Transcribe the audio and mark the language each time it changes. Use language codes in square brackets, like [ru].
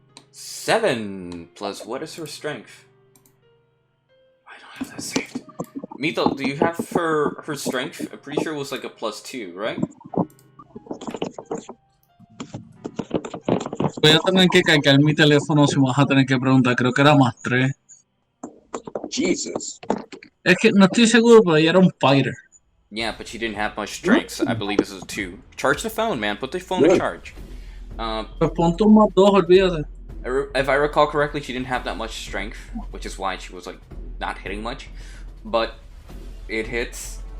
[en] 7 plus what is her strength? I don't have that saved. Mito, do you have her strength? I'm pretty sure it was like a +2, right? [es] Voy a tener que cargar mi teléfono si me vas a tener que preguntar. Creo que era +3. [en] Jesus. [es] Es que no estoy seguro, pero ella era un fighter. [en] Yeah, but she didn't have much strength, so I believe this is a 2. Charge the phone, man. Put the phone in charge. [es] Pues ponte un +2, olvídate. [en] If I recall correctly, she didn't have that much strength, which is why she was like not hitting much. But it hits.